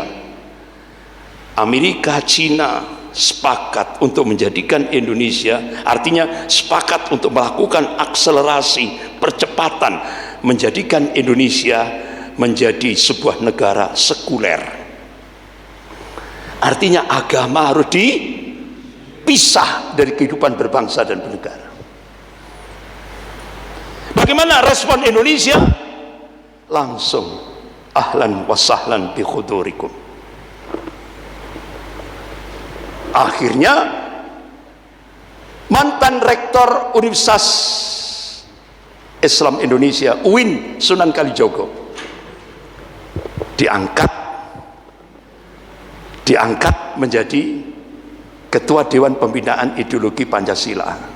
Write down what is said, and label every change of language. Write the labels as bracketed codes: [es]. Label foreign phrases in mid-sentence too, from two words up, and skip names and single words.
[id] Amerika, Cina sepakat untuk menjadikan Indonesia, artinya sepakat untuk melakukan akselerasi, percepatan, menjadikan Indonesia menjadi sebuah negara sekuler. Artinya agama harus dipisah dari kehidupan berbangsa dan bernegara. Bagaimana respon Indonesia? [ar] Langsung أهلا وسهلا بحضوركم. [id] Akhirnya mantan rektor Universitas Islam Indonesia UIN Sunan Kalijogo diangkat menjadi ketua Dewan Pembinaan Ideologi Pancasila.